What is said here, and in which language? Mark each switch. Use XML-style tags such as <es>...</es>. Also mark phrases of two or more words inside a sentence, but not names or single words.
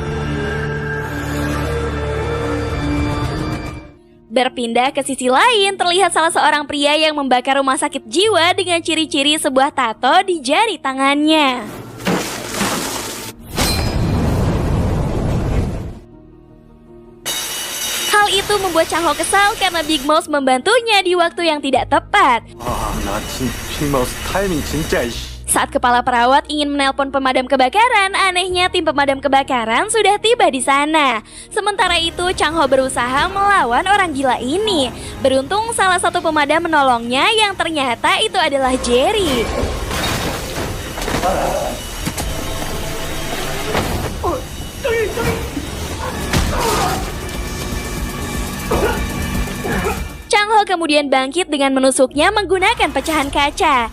<id>Berpindah ke sisi lain, terlihat salah seorang pria yang membakar rumah sakit jiwa dengan ciri-ciri sebuah tato di jari tangannya. itu membuat Chang Ho kesal karena Big Mouse membantunya di waktu yang tidak tepat.</id> <ko>나 빅마우스 타이밍 진짜 이씨.</ko> <id>Saat kepala perawat ingin menelpon pemadam kebakaran, anehnya tim pemadam kebakaran sudah tiba di sana. Sementara itu, Chang Ho berusaha melawan orang gila ini. Beruntung salah satu pemadam menolongnya yang ternyata itu adalah Jerry. Chang Ho kemudian bangkit dengan menusuknya menggunakan pecahan kaca.</id>